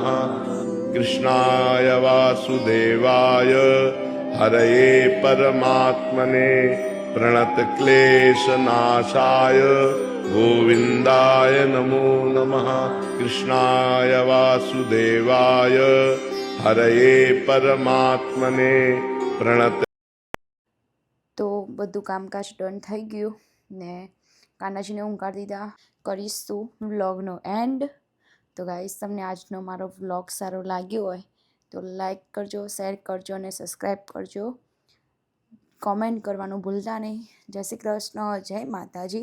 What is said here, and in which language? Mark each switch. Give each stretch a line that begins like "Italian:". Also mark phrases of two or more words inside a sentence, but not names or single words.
Sanskrit: कृष्णाय वासुदेवाय हरये परमात्मने प्रणतक्लेशनाशाय गोविन्दाय नमो नमः. कृष्णाय वासुदेवाय हरये परमात्मने प्रणत.
Gujarati: તો બધું કામકાજ ડન થઈ ગયું ને કાનાજીને ઊંઘાડી દીધા. કરીશું વ્લોગનો એન્ડ. તો ગાઈસ, તમને આજનો મારો વ્લોગ સારો લાગ્યો હોય તો લાઈક કરજો, શેર કરજો અને સબસ્ક્રાઈબ કરજો. કોમેન્ટ કરવાનું ભૂલતા નહીં. જય શ્રી કૃષ્ણ, જય માતાજી.